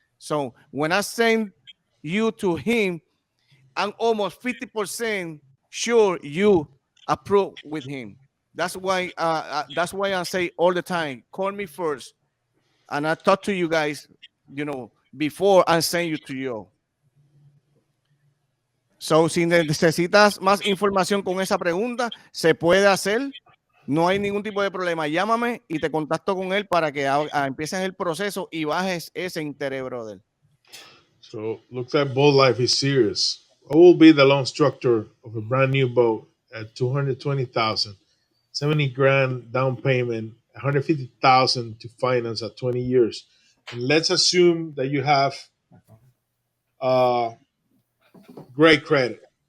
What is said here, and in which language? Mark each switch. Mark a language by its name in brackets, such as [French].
[English] So when I send you to him, I'm almost 50% sure you approve with him. That's why I say all the time, call me first, and I talk to you guys, before I send you to you. [Spanish] So, si necesitas más información con esa pregunta, se puede hacer. No hay ningún tipo de problema. Llámame y te contacto con él para que empieces el proceso y bajes ese interés, brother. [English] So looks like boat life is serious. What will be the loan structure of a brand new boat at 220,000, 70 grand down payment, 150,000 to finance at 20 years? And let's assume that you have great credit.